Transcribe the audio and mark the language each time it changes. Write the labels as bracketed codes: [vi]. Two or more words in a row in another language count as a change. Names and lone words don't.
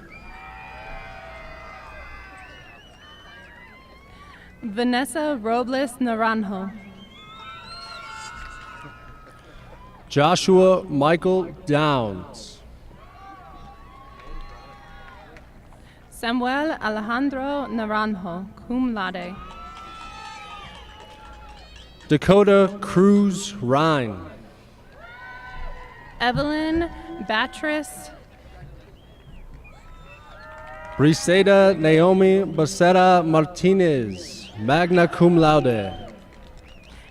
[la] Vanessa Robles Naranjo. Joshua Michael Downs. Samuel Alejandro Naranjo, cum laude. Dakota Cruz Rhine. Evelyn Batris. Briseda Naomi Becerra Martinez, magna cum laude.